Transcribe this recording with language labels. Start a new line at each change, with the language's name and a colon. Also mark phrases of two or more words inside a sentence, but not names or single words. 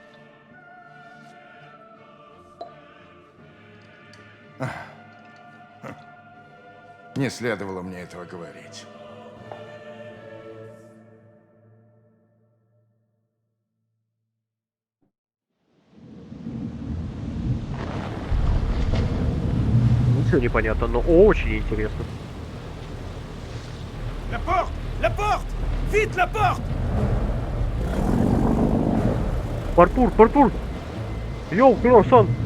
Russian: Не следовало мне этого говорить. Ничего не понятно, но очень интересно.
French: La porte! La porte! Vite, la porte!
Russian: Партур! Йоу, Кросан!